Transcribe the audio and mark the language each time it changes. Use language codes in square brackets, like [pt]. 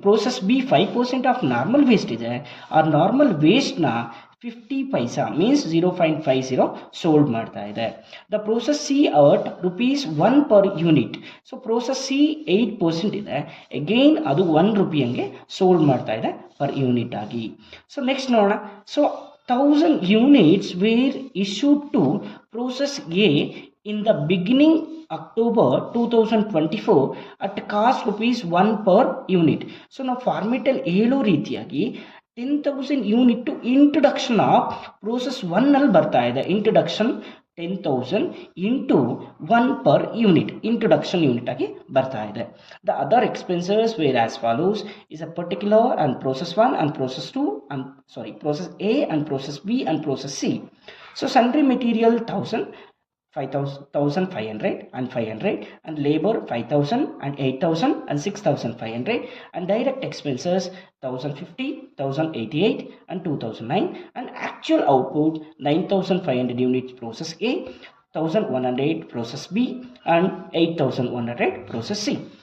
[kn] Process B 5% of normal waste ಇದೆ, ಆ normal ವೇಸ್ಟ್ನ 50 ಪೈಸಾ means 0.50 sold ಮಾಡ್ತಾ ಇದೆ. [en] The process C at ₹1 per unit. [kn] So process C 8% ಇದೆ, again ಅದು 1 ರೂಪಿ ಹಂಗೆ ಸೋಲ್ಡ್ ಮಾಡ್ತಾ ಇದೆ ಪರ್ ಯೂನಿಟ್ ಆಗಿ. ಸೊ ನೆಕ್ಸ್ಟ್ ನೋಡೋಣ. [en] So 1000 units were issued to process A in the beginning October 2024 at cost ₹1 per unit. [kn] So ನಾವು ಫಾರ್ಮೆಟಲ್ಲಿ ಹೇಳೋ ರೀತಿಯಾಗಿ 10,000 ಯೂನಿಟ್ ಇಂಟ್ರೊಡಕ್ಷನ್ ಆಫ್ ಪ್ರೋಸೆಸ್ 1 ಅಲ್ಲಿ ಬರ್ತಾ ಇದೆ. Introduction 10,000 into 1 per unit, [en] introduction unit [kn] ಆಗಿ ಬರ್ತಾ ಇದೆ. [en] The other expenses were as follows is a particular and process 1 and process 2 and process A and process B and process C. So sundry material 1,500 and 500 and labor 5,000 and 8,000 and 6,500 and direct expenses 1,050, 1,088 and 2,009 and actual output 9,500 units process A, 1,100 process B and 8,100 process C.